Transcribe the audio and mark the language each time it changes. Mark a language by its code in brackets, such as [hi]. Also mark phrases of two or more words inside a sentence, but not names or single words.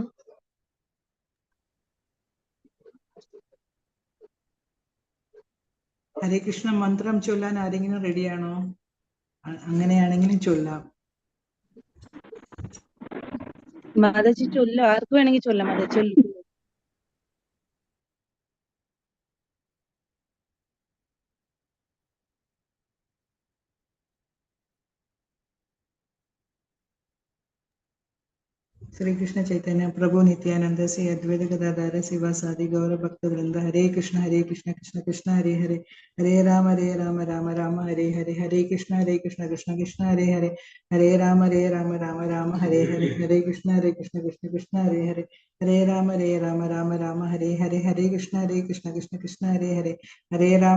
[ml] ഹരേ കൃഷ്ണ മന്ത്രം ചൊല്ലാൻ ആരെങ്കിലും റെഡിയാണോ? അങ്ങനെയാണെങ്കിലും ചൊല്ലാം. മാതാജി ചൊല്ലോ. ആർക്ക് വേണമെങ്കിൽ ചൊല്ലാം. മാതാജി ചൊല്ലു. [sa] श्री कृष्ण चैतन्य प्रभु नित्यानंद से अद्वैत गदाधर शिवासादि गौर भक्त वृंद। हरे कृष्ण कृष्ण कृष्ण हरे हरे हरे राम राम राम हरे हरे हरे कृष्ण कृष्ण कृष्ण हरे हरे हरे राम राम राम हरे हरे हरे कृष्ण कृष्ण कृष्ण हरे हरे हरे राम राम हरे हरे हरे कृष्ण कृष्ण कृष्ण हरे हरे हरे राम